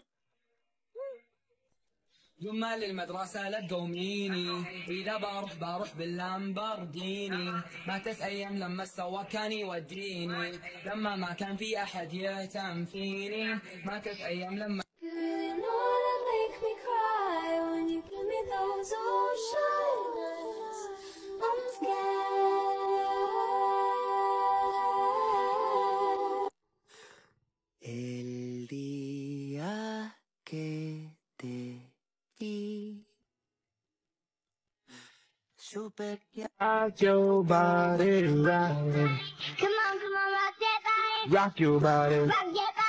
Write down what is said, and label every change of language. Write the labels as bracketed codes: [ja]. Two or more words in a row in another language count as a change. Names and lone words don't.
[ar] جمال المدرسة لا تقوميني، إذا بروح باللامبرجيني، ما تسأيم لما السوا كان يوديني، لما ما كان في أحد يهتم فيني، ما تسأيم لما [es] El día que te vi, supe que [en] rock your body, rock Come on, rock that body. your body. Rock